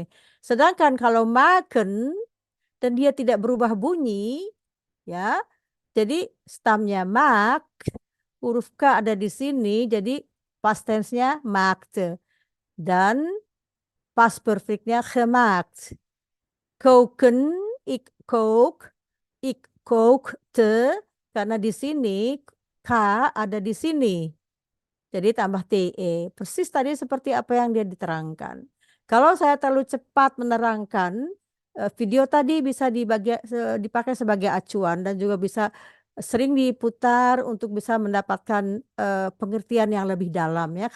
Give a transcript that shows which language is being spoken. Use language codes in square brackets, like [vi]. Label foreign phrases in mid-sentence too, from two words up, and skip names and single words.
[id] Sedangkan kalau maken dan dia tidak berubah bunyi, ya. Jadi stamnya mak, huruf K ada di sini, jadi [en] past tense- [id] nya maakte. Dan [en] past perfect- [id] nya gemaakt. [nl] Koken, ik kook, ik kookte, [id] karena di sini K ada di sini. Jadi tambah TE. Persis tadi seperti apa yang dia diterangkan. Kalau saya terlalu cepat menerangkan, video tadi bisa dipakai sebagai acuan dan juga bisa sering diputar untuk bisa mendapatkan pengertian yang lebih dalam ya.